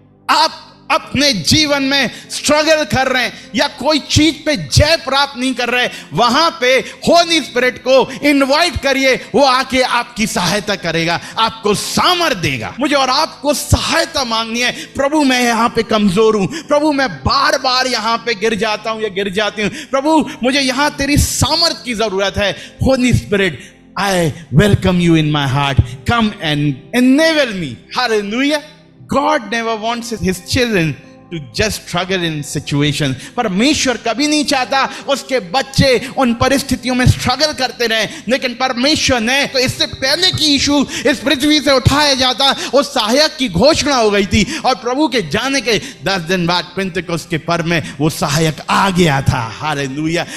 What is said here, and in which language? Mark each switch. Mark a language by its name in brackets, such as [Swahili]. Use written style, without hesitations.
[Hindi] आप अपने जीवन में स्ट्रगल कर रहे हैं या कोई चीज पे जय प्राप्त नहीं कर रहे, वहां पे होली स्पिरिट को इनवाइट करिए, वो आके आपकी सहायता करेगा, आपको सामर्थ देगा। मुझे और आपको सहायता मांगनी है। प्रभु मैं यहां पे कमजोर हूं, प्रभु मैं बार बार यहां पे गिर जाता हूं या गिर जाती हूं, प्रभु मुझे यहां तेरी सामर्थ की जरूरत है। [English] Holy Spirit, I welcome you in my heart. Come and enable me. Hallelujah. God never wants his children to just struggle in situations. [Hindi] परमेश्वर कभी नहीं चाहता उसके बच्चे उन परिस्थितियों में स्ट्रगल करते रहे, लेकिन परमेश्वर ने तो इससे पहले कि यीशु इस पृथ्वी से उठाया जाता, उस सहायक की घोषणा हो गई थी, और प्रभु के जाने के 10 दिन बाद पेंतेकोस्त के पर्व में वो सहायक आ गया था। हालेलुया।